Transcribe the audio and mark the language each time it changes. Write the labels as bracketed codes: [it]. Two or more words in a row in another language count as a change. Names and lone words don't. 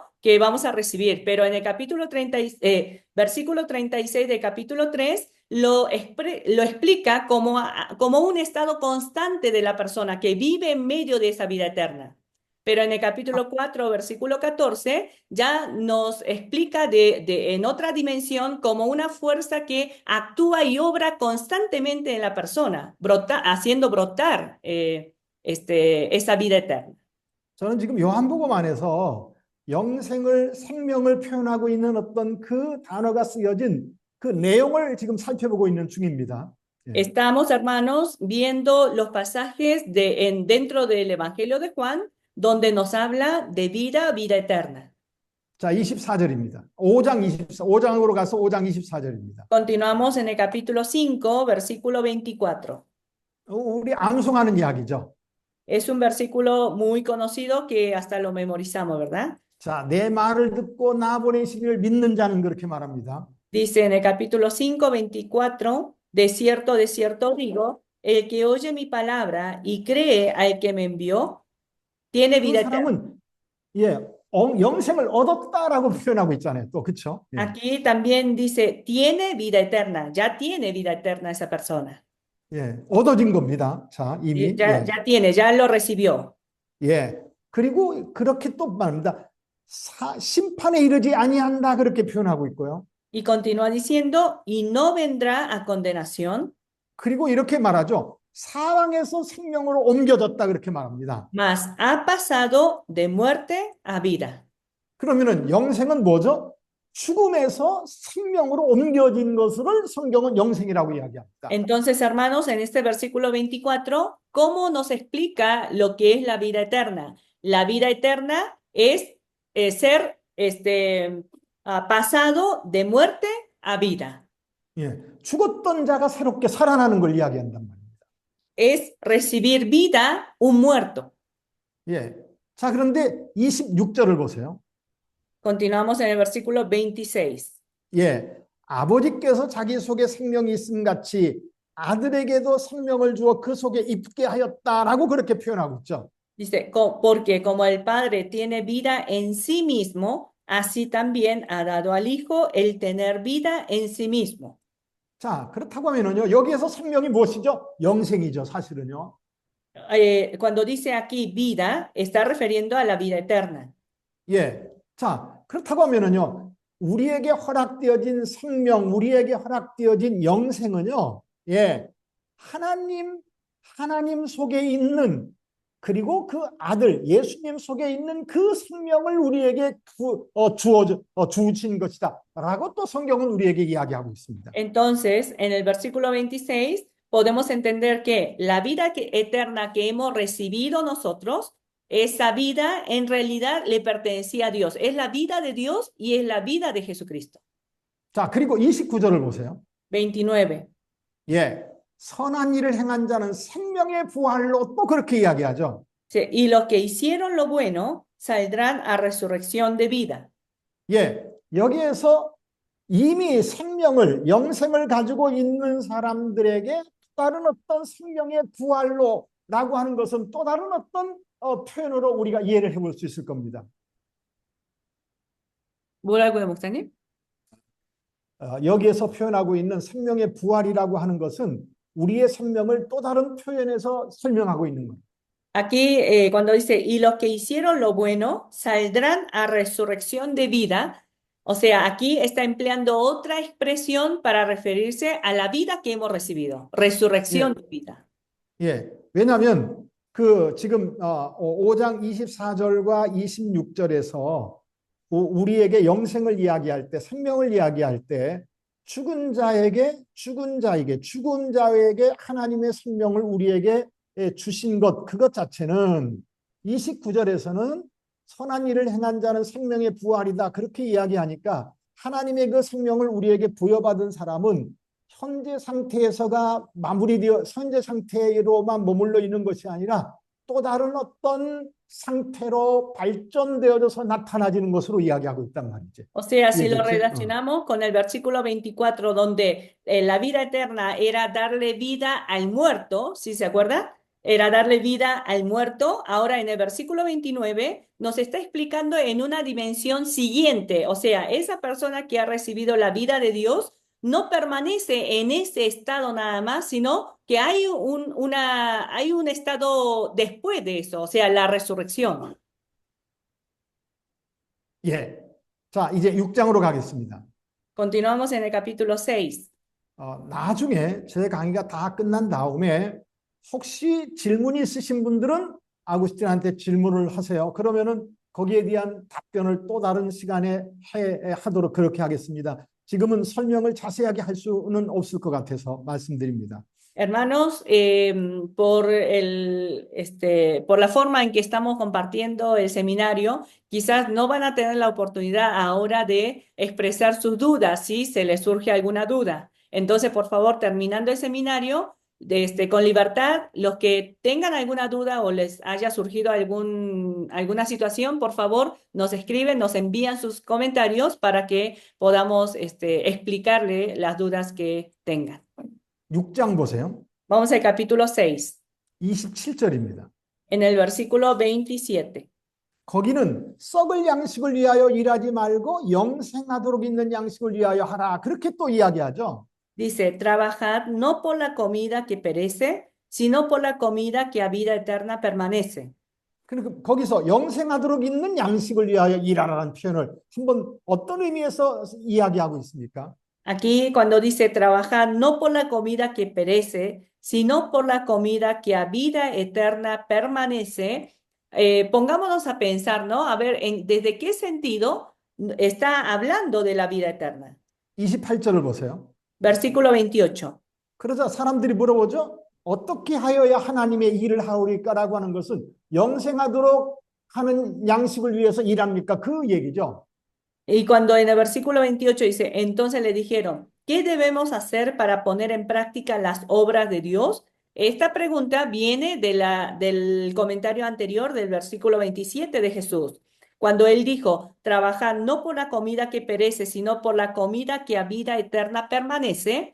[es] Que vamos a recibir, pero en el capítulo 30, versículo 36 del capítulo 3 lo explica como un estado constante de la persona que vive en medio de esa vida eterna. Pero en el capítulo 4, versículo 14, ya nos explica en otra dimensión como una fuerza que actúa y obra constantemente en la persona, haciendo brotar esa vida eterna. [ko] 저는 지금 요한복음 안에서 생명을 표현하고 있는 어떤 그 단어가 쓰여진 그 내용을 지금 살펴보고 있는 중입니다. [es] Estamos, hermanos, viendo los pasajes dentro del Evangelio de Juan, donde nos habla de vida eterna. [ko] 자, 24절입니다. 5장으로 가서 5장 24절입니다. [es] Continuamos en el capítulo 5, versículo 24. [ko] 우리 암송하는 이야기죠. [es] Es un versículo muy conocido que hasta lo memorizamos, ¿verdad? [ko] 자, 내 말을 듣고 나 보내신 이를 믿는 자는 그렇게 말합니다. [es] Dice en el capítulo 5, 24, de cierto digo, el que oye mi palabra y cree al que me envió, tiene vida 그 eterna. [ko] 사람은 영생을 얻었다라고 표현하고 있잖아요. 또 그렇죠? 예. [es] Aquí también dice, tiene vida eterna, ya tiene vida eterna esa persona. [ko] 예. 얻어진 겁니다. 자, 이미. [es] Ya, [ko] 예. [es] ya tiene, ya lo recibió. [ko] 예. 그리고 그렇게 또 말합니다. 심판에 이르지 아니한다 그렇게 표현하고 있고요. [es] Y continúa diciendo, y no vendrá a condenación, [ko] 그리고 이렇게 말하죠. 사망에서 생명으로 옮겨졌다 그렇게 말합니다. [es] mas ha pasado de muerte a vida. [ko] 그러면은 영생은 뭐죠? 죽음에서 생명으로 옮겨진 것을 성경은 영생이라고 이야기합니다. [es] Entonces, hermanos, en este versículo 24, ¿cómo nos explica lo que es la vida eterna? La vida eterna es ser pasado de muerte a vida. [ko] 예, 죽었던 자가 새롭게 살아나는 걸 이야기한단 말입니다. [es] Es recibir vida un muerto. [ko] 예, 자 그런데 26절을 보세요. [es] Continuamos en el versículo 26. [ko] 예, 아버지께서 자기 속에 생명이 있음 같이 아들에게도 생명을 주어 그 속에 있게 하였다라고 그렇게 표현하고 있죠. [es] Dice, porque como el Padre tiene vida en sí mismo, así también ha dado al Hijo el tener vida en sí mismo. [ko] 자, 그렇다고 하면은요, 여기에서 생명이 무엇이죠? 영생이죠, 사실은요. [es] Cuando dice aquí vida, está refiriendo a la vida eterna. [ko] 예, 자, 그렇다고 하면은요, 우리에게 허락되어진 생명, 우리에게 허락되어진 영생은요, 예, 하나님 속에 있는 그리고 그 아들 예수님 속에 있는 그 생명을 우리에게 주신 것이다 라고 또 성경은 우리에게 이야기하고 있습니다. [es] Entonces, en el versículo 26, podemos entender que la vida eterna que hemos recibido nosotros, esa vida en realidad le pertenecía a Dios. Es la vida de Dios y es la vida de Jesucristo. [ko] 자, 그리고 29절을 보세요. 29. 예, 선한 일을 행한 자는 생명의 부활로 또 그렇게 이야기하죠. [es] Y los que hicieron lo bueno saldrán a resurrección de vida. [ko] 예, 여기에서 이미 영생을 가지고 있는 사람들에게 또 다른 어떤 생명의 부활로라고 하는 것은 또 다른 어떤 표현으로 우리가 이해를 해볼 수 있을 겁니다. 뭐라고요, 목사님? 여기에서 표현하고 있는 생명의 부활이라고 하는 것은 우리의 생명을 또 다른 표현에서 설명하고 있는 거예요. [es] Aquí, cuando dice, y los que hicieron lo bueno saldrán a resurrección de vida, o sea, aquí está empleando otra expresión para referirse a la vida que hemos recibido, resurrección de vida. [ko] 예, 왜냐하면 그 지금 5장 24절과 26절에서 우리에게 영생을 이야기할 때, 생명을 이야기할 때 죽은 자에게 하나님의 생명을 우리에게 주신 것, 그것 자체는 29절에서는 선한 일을 행한 자는 생명의 부활이다 그렇게 이야기하니까 하나님의 그 생명을 우리에게 부여받은 사람은 현재 상태로만 머물러 있는 것이 아니라 또 다른 어떤 상태로 발전되어져서 나타나지는 것으로 이야기하고 있단 말이죠. [es] O sea, si lo relacionamos con el versículo 24, donde la vida eterna era darle vida al muerto, ¿sí se acuerda? Era darle vida al muerto. Ahora en el versículo 29 nos está explicando en una dimensión siguiente. O sea, esa persona que ha recibido la vida de Dios no permanece en ese estado nada más, sino que hay un estado después de eso, o sea, la resurrección. [ko] 예. 자, 이제 6장으로 가겠습니다. [es] Continuamos en el capítulo 6. [ko] 나중에 제 강의가 다 끝난 다음에 혹시 질문이 있으신 분들은 아구스틴한테 질문을 하세요. 그러면은 거기에 대한 답변을 또 다른 시간에 하도록 그렇게 하겠습니다. 지금은 설명을 자세하게 할 수는 없을 것 같아서 말씀드립니다. [es] Hermanos, por la forma en que estamos compartiendo el seminario, quizás no van a tener la oportunidad ahora de expresar sus dudas si se les surge alguna duda. Entonces, por favor, terminando el seminario, con libertad, los que tengan alguna duda o les haya surgido alguna situación, por favor, nos escriben, nos envían sus comentarios para que podamos explicarle las dudas que tengan. [ko] 6장 보세요. [es] Vamos al capítulo 6, [ko] 27절입니다. [es] en el versículo 27. [ko] 거기는 썩을 양식을 위하여 일하지 말고 영생하도록 있는 양식을 위하여 하라. 그렇게 또 이야기하죠. [es] Dice, trabajad no por la comida que perece, sino por la comida que a vida eterna permanece. [ko] 그러니까 거기서 영생하도록 있는 양식을 위하여 일하라는 표현을 한번 어떤 의미에서 이야기하고 있습니까? [es] Aquí cuando dice trabajad no por la comida que perece, sino por la comida que a vida eterna permanece, pongámonos a pensar, ¿no? A ver, ¿desde qué sentido está hablando de la vida eterna? [ko] 28절을 보세요. [es] Versículo 28. [ko] 그러자 사람들이 물어보죠. 어떻게 하여야 하나님의 일을 하오리까라고 하는 것은 영생하도록 하는 양식을 위해서 일합니까? 그 얘기죠. [es] Y cuando en el versículo 28 dice, entonces le dijeron, ¿qué debemos hacer para poner en práctica las obras de Dios? Esta pregunta viene del comentario anterior del versículo 27 de Jesús, cuando él dijo, trabajad no por la comida que perece, sino por la comida que a vida eterna permanece.